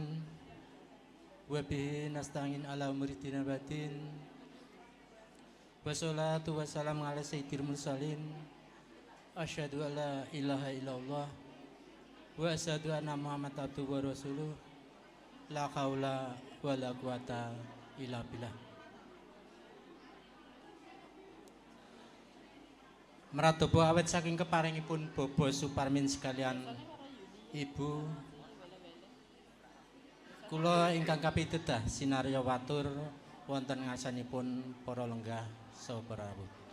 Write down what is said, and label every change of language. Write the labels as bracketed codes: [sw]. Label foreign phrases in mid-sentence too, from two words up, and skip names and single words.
[ar] وبه نستعين على أمور دين الباطن. والصلاة والسلام على سيد المرسلين. أشهد أن لا إله إلا الله وأشهد أن محمدا عبده ورسوله. لا حول ولا قوة إلا بالله. [jv] Meratobo awet saking keparingipun Bapa Suparmin sekalian Ibu, kula ingkang kapitudah sinarya watur wonten ngasanipun para lenggah saha para rawuh.